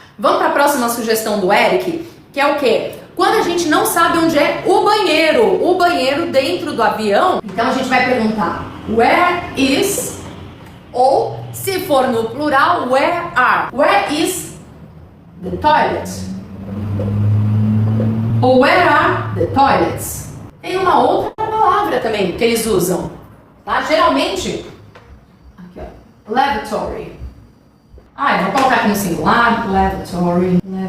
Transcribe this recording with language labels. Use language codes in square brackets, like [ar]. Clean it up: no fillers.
[pt] Vamos para a próxima sugestão do Eric, que é o quê? Quando a gente não sabe onde é o banheiro dentro do avião, então a gente vai perguntar [en] where is, [pt] ou se for no plural, [en] where are. Where is the toilet? Ou where are the toilets? [pt] Tem uma outra palavra também que eles usam, tá? Geralmente, aqui ó, lavatory. Eu vou colocar aqui no singular, lavatories.